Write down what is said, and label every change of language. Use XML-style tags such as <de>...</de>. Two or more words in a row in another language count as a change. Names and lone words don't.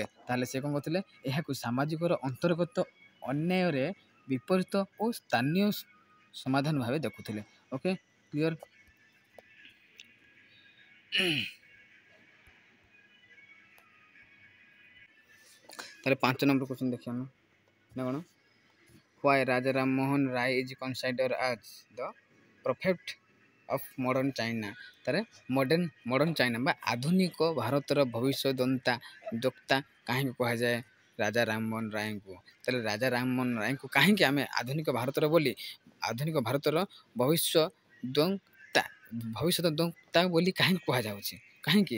<or>ତାହେଲେ ସେ କ'ଣ କରୁଥିଲେ ଏହାକୁ ସାମାଜିକର ଅନ୍ତର୍ଗତ ଅନ୍ୟାୟରେ ବିପରୀତ ଓ ସ୍ଥାନୀୟ ସମାଧାନ ଭାବେ ଦେଖୁଥିଲେ।</or> <en>okay clear.</en> <or>ତାହେଲେ 5 ନମ୍ବର କ୍ୱେଶ୍ଚନ୍ ଦେଖିବା ଆମେ ନା କ'ଣ</or> <en>Why Raja Rammohan Rai is considered as the prophet of modern China?</en> <or>ତାରେ</or> <en>modern China</en> <or>ବା ଆଧୁନିକ ଭାରତର ଭବିଷ୍ୟଦୋକ୍ତା କାହିଁକି କୁହାଯାଏ ରାଜା ରାମମୋହନ ରାୟଙ୍କୁ? ତାହେଲେ ରାଜା ରାମମୋହନ ରାୟଙ୍କୁ କାହିଁକି ଆମେ ଆଧୁନିକ ଭାରତର ବୋଲି ଭବିଷ୍ୟଦୋକ୍ତା ବୋଲି କାହିଁକି କୁହାଯାଉଛି କାହିଁକି?</or>